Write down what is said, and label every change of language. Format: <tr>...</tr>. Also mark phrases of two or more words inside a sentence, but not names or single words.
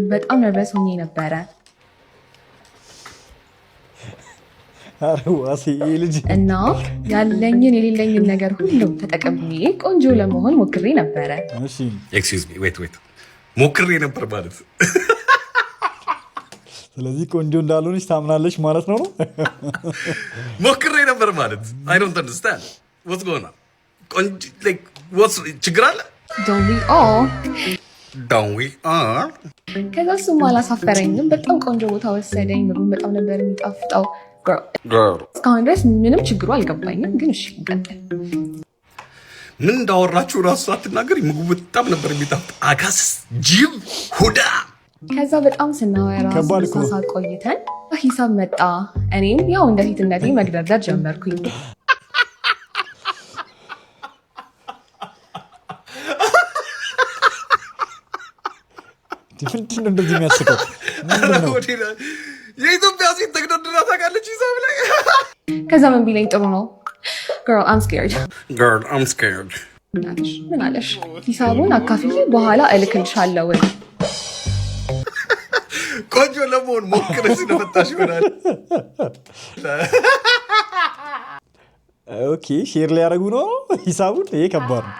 <am>በጣም ነርቨስ ሆኜ ነበረ እና ያለኝን የሌለኝን ነገር ሁሉ ተጠቅሜ ቆንጆ ለመሆን ሞክሬ ነበረ።</am> <en>excuse me wait</en> <am>ሞክሬ ነበር ማለት ስለዚህ ቆንጆ እንዳልሆነች ታምናለች ማለት ነው። ሞክሬ ነበር ማለት</am> <en>I don't understand what's going on ቆንጆ like what's</en> <am>ችግር አለ?</am> <en>Don't we all</en> <am>ከዛ እሱም አላሳፈረኝም። በጣም ቆንጆ ቦታ ወሰደኝ። ምግቡን በጣም ነበር የሚጣፍጠው። እስካሁን ድረስ ምንም ችግሩ አልገባኝም፣ ግን እሺ እንቀጥል። ምን እንዳወራችሁ ራሱ አትናገሪ። ምግቡ በጣም ነበር የሚጣፍጥ። አጋስ ጅብ ሁዳ። ከዛ በጣም ስናወራ ሳሳ ቆይተን ሂሳብ መጣ። እኔም ያው እንደ ሴትነቴ መግደርደር ጀመርኩኝ። ምንድን ነው እንደዚህ የሚያስቀው? የኢትዮጵያ ሴት ተግደርድራ ታውቃለች ሂሳብ ላይ። ከዛ ምን ቢለኝ ጥሩ ነው</am> <en>girl I'm scared</en> <am>ምን አለሽ? ሂሳቡን አካፍዬ በኋላ እልክልሻለሁ። ቆንጆ ለመሆን ሞክረሽ ስለመጣሽ ይሆናል። ኦኬ ሼር ላይ ያደርጉ ነው ሂሳቡን። ይሄ ከባድ ነው።</am>